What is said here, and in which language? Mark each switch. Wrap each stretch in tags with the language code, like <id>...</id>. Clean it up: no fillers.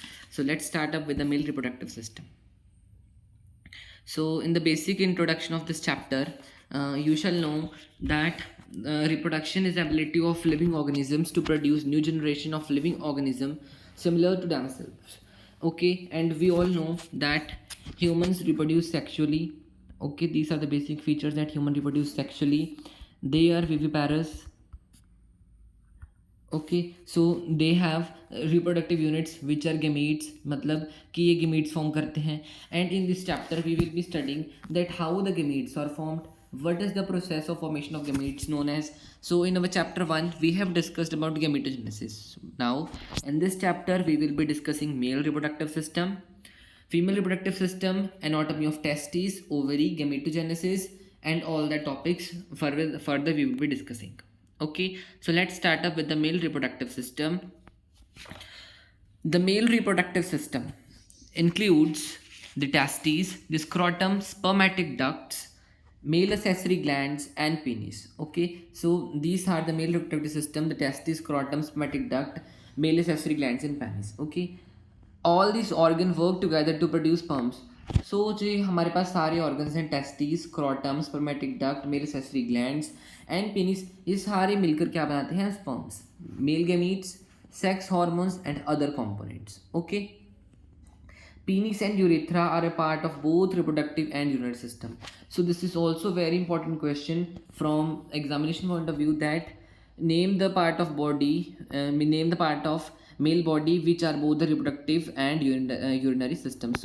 <en>So let's start up with the male reproductive system. So in the basic introduction of this chapter, you shall know that reproduction is the ability of living organisms to produce new generation of living organism similar to themselves. Okay, and we all know that humans reproduce sexually. Okay, these are the basic features that human reproduce sexually. They are viviparous. Okay so they have reproductive units which are gametes</en> <hi>मतलब कि ये gametes form करते हैं</hi> <en>And in this chapter we will be studying that how the gametes are formed what is the process of formation of gametes known as. So in our chapter 1 we have discussed about gametogenesis. Now in this chapter we will be discussing male reproductive system, female reproductive system, anatomy of testes, ovary, gametogenesis, and all the topics further we will be discussing. Okay, so let's start up with the male reproductive system. The male reproductive system includes the testes, the scrotum, spermatic ducts, male accessory glands, and penis. Okay, so these are the male reproductive system: the testes, scrotum, spermatic duct, male accessory glands, and penis. Okay, all these organs work together to produce sperms.</en> <hi>सो जो हमारे पास सारे organs हैं testis, scrotum, spermatic duct, mail accessory glands and penis, ये सारे मिलकर क्या बनाते हैं?</hi> <en>Sperms, male gametes, sex hormones and other components. Okay, penis and urethra are a part of both reproductive and urinary system. So this is also very important question from examination point of view, that name the part of body, name the part of male body which are both the reproductive and urinary system.</en>